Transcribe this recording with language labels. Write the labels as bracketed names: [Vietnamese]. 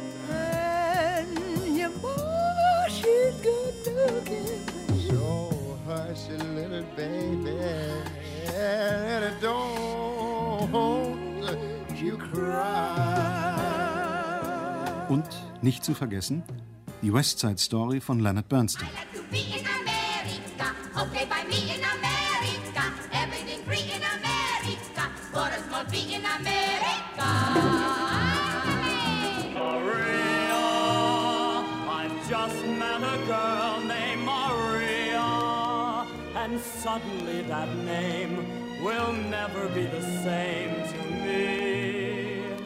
[English] And your ma, she's good looking. So, honey. hush, a little baby, and don't you cry. [German] Und nicht zu vergessen, die West Side Story von Leonard Bernstein. [English] I like to be in America, okay, by me in America, everything free in America, for a small fee in America. Maria, I've just met a girl named Maria, and suddenly that name will never be the same to me.